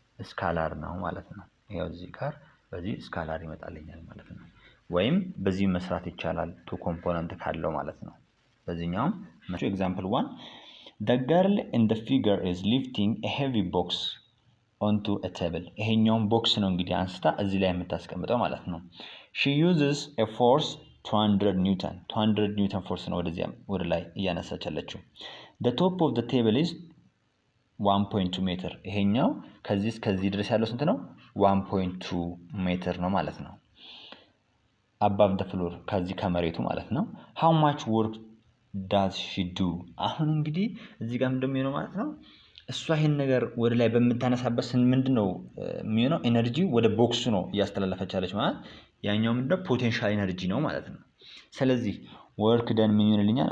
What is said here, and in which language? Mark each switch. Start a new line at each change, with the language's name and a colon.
Amharic: ስካላር ነው ማለት ነው። ይሄው እዚህ ጋር በዚህ ስካላር ይመጣልኛል ማለት ነው። ወይም በዚህ መስራት ይቻላል ቱ ኮምፖነንት ካለው ማለት ነው። በዚህኛውም ኤግዛምፕል 1
English: the girl in the figure is lifting a heavy box onto a table።
Amharic: ይሄኛውን ቦክስ ነው እንግዲህ አንስታ እዚህ ላይ የምታስቀምጠው ማለት ነው።
English: she uses a force
Amharic: 200 ኒውተን ፎርስ ነው ወደ ላይ እያነሳች ያለችው።
English: the top of the table is
Amharic: 1.2 ሜትር። ይሄኛው ከዚህ እስከዚህ ድረስ ያለው ስንት ነው? 1.2 ሜትር ነው ማለት ነው። above the floor ከዚህ ከመሬቱ ማለት ነው።
English: how much work does she do?
Amharic: አሁን እንግዲህ እዚህ ጋር እንደሚሆነው ማለት ነው እሷ ይሄን ነገር ወደ ላይ በመታነሳበት ምንድነው የሚሆነው? ኤነርጂ ወደ ቦክሱ ነው እያስተላለፈች ያለች ማለት ያኛው ምንድነው? ፖቴንሻል ኤነርጂ ነው ማለት ነው። ስለዚህ ወርክ ደን ምን ይሆንልኛል?